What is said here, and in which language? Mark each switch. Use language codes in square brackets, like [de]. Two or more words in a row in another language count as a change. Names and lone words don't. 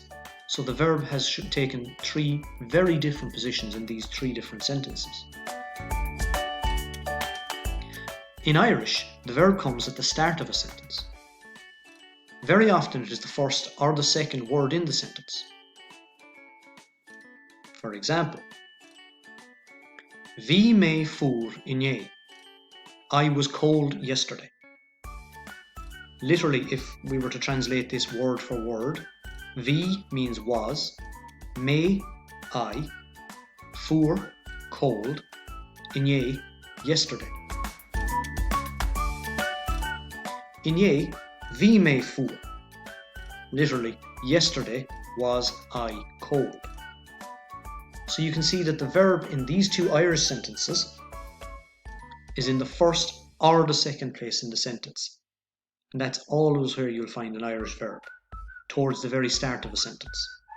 [en] So the verb has taken three very different positions in these three different sentences. In Irish, the verb comes at the start of a sentence. Very often it is the first or the second word in the sentence. For example, [ga] Bhí mé fuair inné. [en] I was cold yesterday. Literally, if we were to translate this word for word, bhí means was, mé, I, fuair, cold, inné, yesterday. [ga] Inné, bhí mé fuair. [en] Literally, yesterday was I cold. So you can see that the verb in these two Irish sentences is in the first or the second place in the sentence. And that's always where you'll find an Irish verb, towards the very start of a sentence.